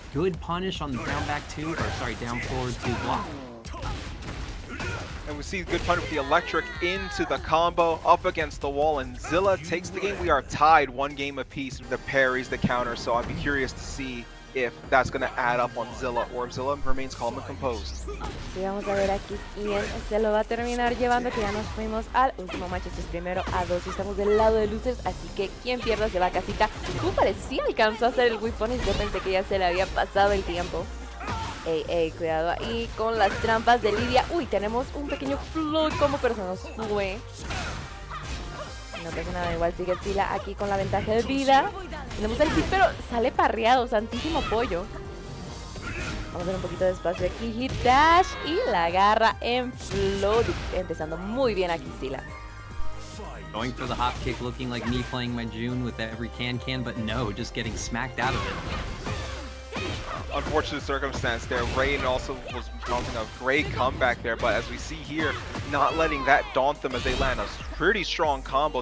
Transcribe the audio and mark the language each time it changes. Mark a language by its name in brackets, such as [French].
[English] Good punish on the down back two, or sorry, down forward two block. And we see good punish with the electric into the combo, up against the wall, and Zilla takes the game. We are tied 1 game apiece. The parries, the counter, so I'd be curious to see if that's going to add up on Zilla, or if Zilla remains calm and composed. [Spanish] Sí, vamos a ver aquí quién se lo va a terminar llevando, que ya nos fuimos al último match. Esto es primero a 2 y estamos del lado de losers, así que quien pierda se va a casita. Tú parecía alcanzó a hacer el whip punish, yo pensé que ya se le había pasado el tiempo. Ey, cuidado ahí con las trampas de Lidia. Uy, tenemos un pequeño float combo, pero se nos fue. No pasa nada, igual sigue Sila aquí con la ventaja de vida. Tenemos el hit, pero sale parreado, santísimo pollo. Vamos a ver un poquito de espacio aquí. Hit dash y la agarra en float. Empezando muy bien aquí Sila. [English] Going for the hop kick, looking like me playing my June with every can, but no, just getting smacked out of it. Unfortunate circumstance there. Rain also was mounting a great comeback there, but as we see here, not letting that daunt them as they land a pretty strong combo.